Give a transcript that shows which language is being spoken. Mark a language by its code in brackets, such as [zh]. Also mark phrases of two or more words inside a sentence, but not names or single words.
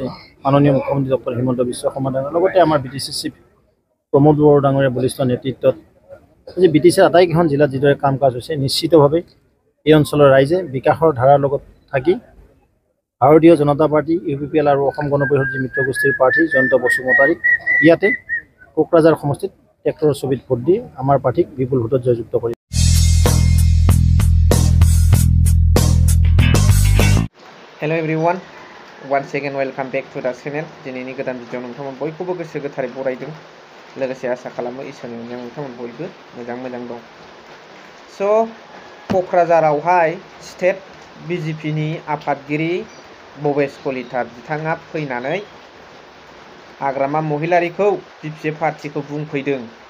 [as] মাননীয় মুখ্যমন্ত্ৰী ডক্টৰ হিমন্ত বিশ্ব শৰ্মা ডাঙৰীয়াৰ লগতে আমাৰ BTC চিফ প্ৰমোদ বড়ো ডাঙৰীয়াৰ বলিষ্ঠ নেতৃত্বত আজি BTCৰ আটাইকেইখন জিলাত যিদৰে কাম কাজ হৈছে, নিশ্চিতভাৱে এই অঞ্চলৰ ৰাইজে বিকাশৰ ধাৰাৰ লগত থাকি ভাৰতীয় জনতা পাৰ্টি, UPPL আৰু অসম গণ পৰিষদ যি মিত্ৰগোষ্ঠীৰ প্ৰাৰ্থী জয়ন্ত বসুমতাৰীক ইয়াতে কোকৰাঝাৰ সমষ্টিত ট্ৰেক্টৰৰ ছবিত ভোট দি আমাৰ প্ৰাৰ্থীক বিপুল ভোটত জয়যুক্ত কৰি। [en] Hello everyone, once again welcome back to the channel. [brx] दिनैनि गोदान भिडिअ नोंथांमोन बयखौबो गोसो गोथारै बरायदों। लोगोसे आसा खालामो इसोरनि अननायाव नोंथांमोन बयबो मोजां दं। स' क'क्राझारावहाय स्टेट BJPनि आफादगिरि भबेश कलिता बिथाङा फैनानै हाग्रामा महिलारिखौ BPF पार्टीखौ बुंफैदों।